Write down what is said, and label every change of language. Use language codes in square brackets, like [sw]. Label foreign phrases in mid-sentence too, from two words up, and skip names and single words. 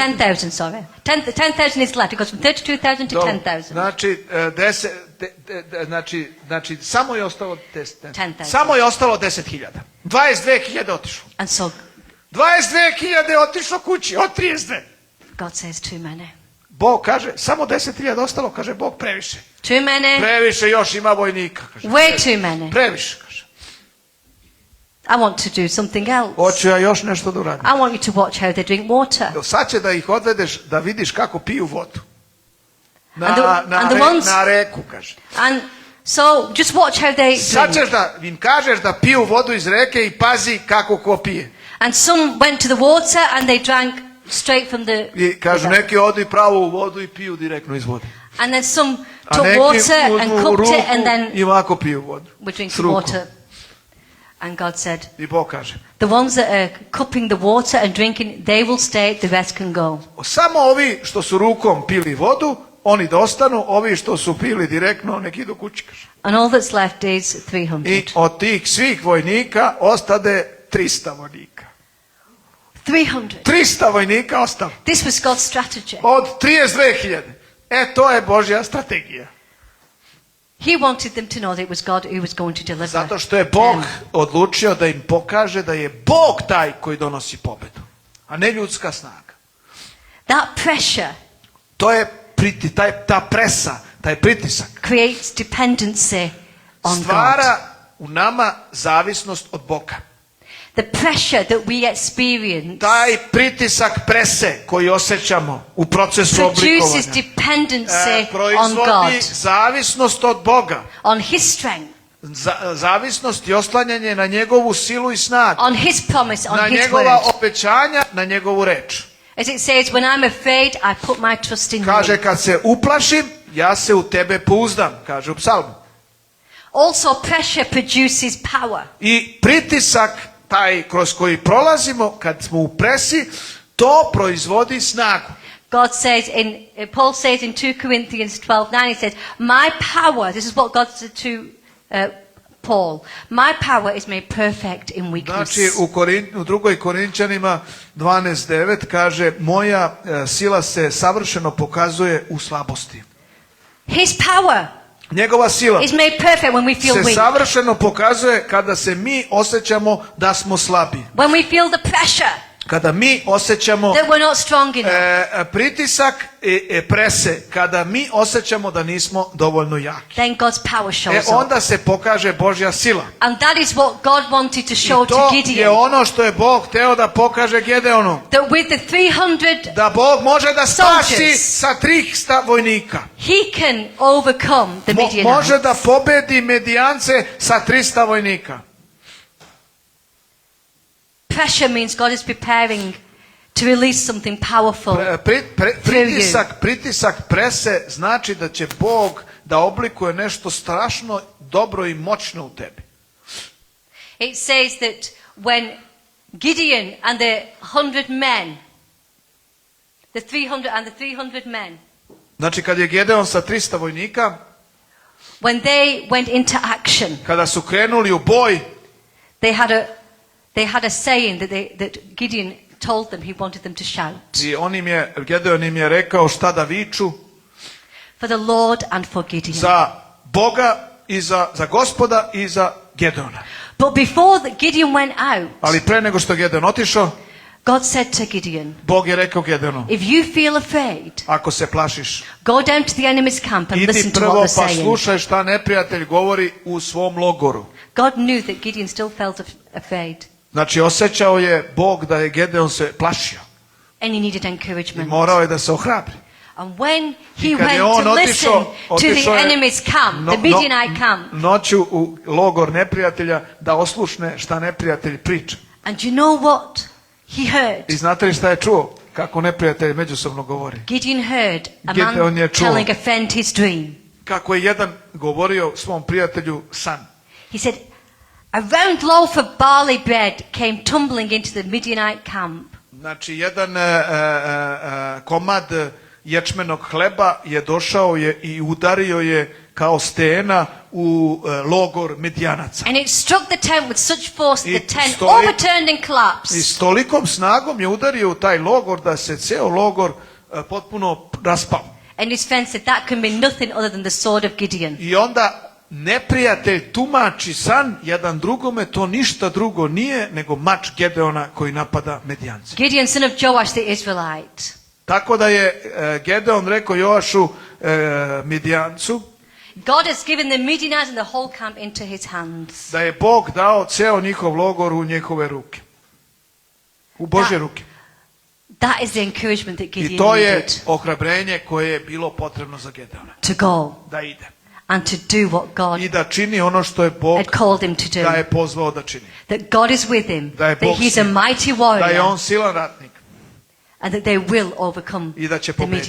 [en] 10,000, sorry. 10,000 is left. It goes from 32,000 to [sr] Dobro. [en] 10,000. [sr] Znači, samo je ostalo 10.000. [en] 10,000. [sr] Samo je ostalo 10.000. 22.000 otišlo. [en] And so [sr] 22.000 otišlo kući, od 32. [en] God says too many. [sr] Bog kaže, samo 10.000 ostalo, kaže Bog previše. [en] Too many. [sr] Previše još ima vojnika, kaže. [en] Way too many. [sr] Previše, kaže. [en] I want to do something else. [sr] Hoću ja još nešto da uradim. [en] I want you to watch how they drink water. [sr] Sad će da ih odvedeš da vidiš kako piju vodu. [en] And the ones- [sr] Na reku, kaže. [en] And so just watch how they [sr] Sad [en] drink. [sr] ćeš da im kažeš da piju vodu iz reke i pazi kako ko pije. [en] And some went to the water and they drank straight from the [sr] I kažu neki odu i pravo u vodu i piju direktno iz vode. [en] And then some [sr] A [en] took [sr] neki [en] water and [sr] uzmu [en] cooked [sr] ruku [en] it and then [sr] i ovako piju vodu. [en] were [sr] S [en] drinking [sr] rukom. [en] water. And God said, [sr] I Bog kaže, [en] the ones that are cupping the water and drinking, they will stay, the rest can go. [sr] samo ovi što su rukom pili vodu, oni da ostanu, ovi što su pili direktno, nek idu kući. [en] And all that's left is 300. [sr] I od tih svih vojnika ostade 300 vojnika. [en] 300. [sr] 300 vojnika ostalo. [en] This was God's strategy. [sr] Od 32.000. To je Božja strategija. [en] He wanted them to know that it was God who was going to deliver. [sr] Zato što je Bog odlučio da im pokaže da je Bog taj koji donosi pobedu, a ne ljudska snaga. [en] That pressure [sr] To je ta presa, taj pritisak [en] creates dependency on God. [sr] stvara u nama zavisnost od Boga. [en] The pressure that we experience [sr] Taj pritisak prese koji osjećamo u procesu [en] produces [sr] oblikovanja [en] dependency on [sr] proizvodi [en] God, [sr] zavisnost od Boga. [en] on His strength, [sr] Zavisnost i oslanjanje na njegovu silu i snagu, [en] on His promise, on [sr] na [en] His [sr] njegova [en] word. [sr] obećanja, na njegovu reč. [en] As it says, when I'm afraid, I put my trust in [sr] Kaže, [en] you. [sr] kad se uplašim, ja se u tebe pouzdam, kaže u psalmu. [en] Also, pressure produces power. [sr] I pritisak taj kroz koji prolazimo, kad smo u presi, to proizvodi snagu. [en] God says Paul says in 2 Corinthians 12:9, he says, my power, this is what God said to Paul, my power is made perfect in weakness. [sr] Znači u drugoj Korinčanima 12:9 kaže, moja sila se savršeno pokazuje u slabosti. [en] His power [sr] Njegova sila [en] is made perfect when we feel [sr] se [en] weak. [sr] savršeno pokazuje kada se mi osjećamo da smo slabi. [en] When we feel the pressure [sr] Kada mi osjećamo [en] that we're not strong enough. [sr] pritisak prese, kada mi osjećamo da nismo dovoljno jaki. [en] Then God's power shows up. [sr] Onda se pokaže Božja sila. [en] And that is what God wanted to show [sr] I [en] to [sr] to je [en] Gideon. [sr] ono što je Bog hteo da pokaže Gedeonu. [en] That with the 300, [sr] Da Bog može da spasi [en] soldiers, [sr] sa 300 vojnika. [en] he can overcome the Midianites. [sr] Može da pobedi Medijance sa 300 vojnika. [en] Pressure means God is preparing to release something powerful. [sr] Pritisak prese znači da će Bog da oblikuje nešto strašno dobro i moćno u tebi. [en] It says that when Gideon and the 100 men, the 300 men, [sr] Znači kad je Gedeon sa 300 vojnika, [en] when they went into action, [sr] kada su krenuli u boj, [en] they had a saying that Gideon told them he wanted them to shout. [sr] i Gedeon im je rekao šta da viču [en] For the Lord and for Gideon. [sr] za Boga i za Gospoda i za Gedeona. [en] But before Gideon went out, [sr] Ali pre nego što Gedeon otišao, [en] God said to Gideon, [sr] Bog je rekao Gedeonu, [en] if you feel afraid, [sr] ako se plašiš, [en] go down to the enemy's camp and [sr] idi [en] listen to [sr] prvo [en] what they're [sr] pa [en] saying. [sr] slušaj šta neprijatelj govori u svom logoru. [en] God knew that Gideon still felt afraid [sr] Znači osjećao je Bog da je Gedeon se plašio [en] and he needed [sr] i [en] encouragement. [sr] morao je da se ohrabri. [en] And when he [sr] I kad je [en] went on to listen to the [sr] otišao je [en] enemy's camp, the Midianite camp, [sr] noću u logor neprijatelja da oslušne šta neprijatelj priča. [en] and you know what he heard? [sr] I znate li šta je čuo? Kako neprijatelj međusobno govori. [en] Gideon heard a [sr] Gideon je [en] man [sr] čuo. [en] telling a friend his dream. [sr] Kako je jedan govorio svom prijatelju san. [en] He said, a round loaf of barley bread came tumbling into the Midianite camp. [sr] Znači jedan komad ječmenog hleba je došao i udario je kao stena u logor Midijanaca. [en] And it struck the tent with such force that the tent [sr] stoji- [en] overturned and [sr] I [en] collapsed. [sr] s tolikom snagom je udario u taj logor da se ceo logor potpuno raspao. [en] And his friend said, that can be nothing other than the sword of Gideon. [sr] I onda neprijatelj tumači san jedan drugome, to ništa drugo nije nego mač Gedeona koji napada Medijance. [en] Gideon, son of Joash the Israelite. [sr] Tako da je Gedeon rekao Joašu Midijancu [en] God has given the Midianites and the whole camp into his hands. [sr] da je Bog dao ceo njihov logor u njihove ruke. U Božje ruke. [en] That is the encouragement that [sr] I [en] Gideon [sr] to je [en] needed. [sr] ohrabrenje koje je bilo potrebno za Gedeona. [en] To go [sr] Da ide. [en] and to do what God [sr] I da čini ono što je Bog [en] had called him to [sr] ga [en] do. [sr] je pozvao da čini. [en] That God is with him. [sr] Da je [en] That [sr] Bog [en] he's [sr] s [en] a [sr] njim. [en] mighty [sr] Da je [en] warrior. [sr] on silan ratnik [en] And that they will overcome [sr] i da će [en] the [sr] pobediti